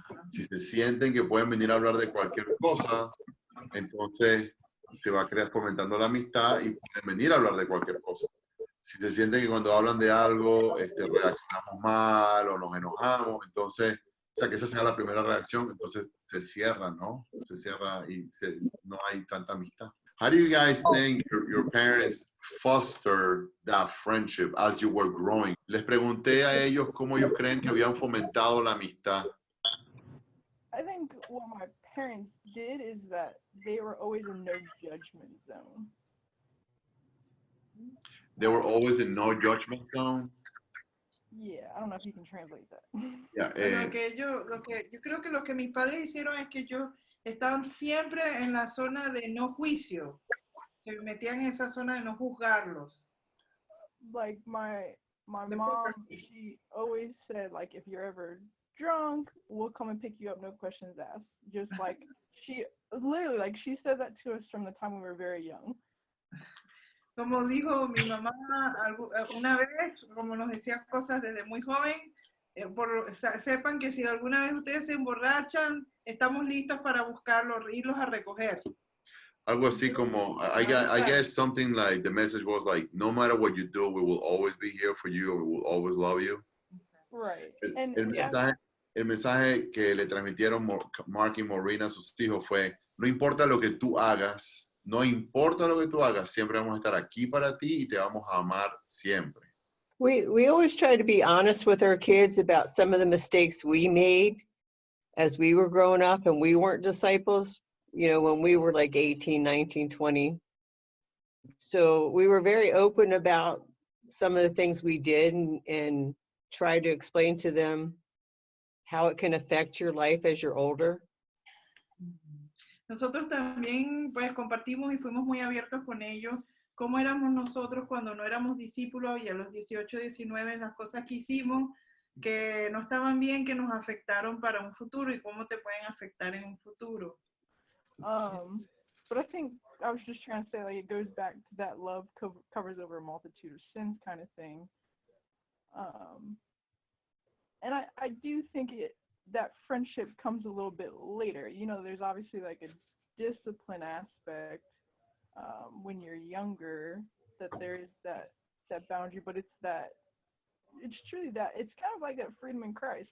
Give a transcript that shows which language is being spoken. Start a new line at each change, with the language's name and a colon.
Spanish: Si se sienten que pueden venir a hablar de cualquier cosa, entonces se va a crear fomentando la amistad y pueden venir a hablar de cualquier cosa. Si se sienten que cuando hablan de algo reaccionamos mal o nos enojamos, entonces, o sea, que esa sea la primera reacción, entonces se cierra, ¿no? Se cierra y no hay tanta amistad.
English: How do you guys think your parents foster that friendship as you were growing?
Spanish: Les pregunté a ellos cómo ellos creen que habían fomentado la amistad.
English: I think what my parents did is that they were always in no judgment zone. They were always in no judgment zone. Yeah, I don't know if you can translate that. Yeah,
Spanish: Yo creo que lo que mis padres hicieron es que ellos estaban siempre en la zona de no juicio, que metían en esa zona de no juzgarlos.
English: Like my mom, she always said, like, if you're ever drunk, we'll come and pick you up, no questions asked. Just like she said that to us from the time we were very young.
Spanish: Como dijo mi mamá una vez, como nos decía cosas desde muy joven, sepan que si alguna vez ustedes se emborrachan, estamos listos para buscarlos, irlos a recoger. Algo así como,
English: I guess something like the message was like, no matter what you do, we will always be here for you, or we will always love you. Right.
Spanish: El mensaje que le transmitieron Mark y Maureen a sus hijos fue, no importa lo que tú hagas, no importa lo que tú hagas, siempre vamos a estar aquí para ti y te vamos a amar siempre.
English: We always try to be honest with our kids about some of the mistakes we made as we were growing up and we weren't disciples, you know, when we were like 18, 19, 20. So we were very open about some of the things we did and tried to explain to them how it can affect your life as you're older.
Spanish: Nosotros también pues compartimos y fuimos muy abiertos con ellos cómo éramos nosotros cuando no éramos discípulos y a los 18, 19 las cosas que hicimos que no estaban bien, que nos afectaron para un futuro y cómo te pueden afectar en un futuro.
English: But I think I was just trying to say, like, it goes back to that love covers over a multitude of sins kind of thing. And I do think that friendship comes a little bit later. You know, there's obviously like a discipline aspect when you're younger, that there is that boundary, but it's truly that, it's kind of like that freedom in Christ.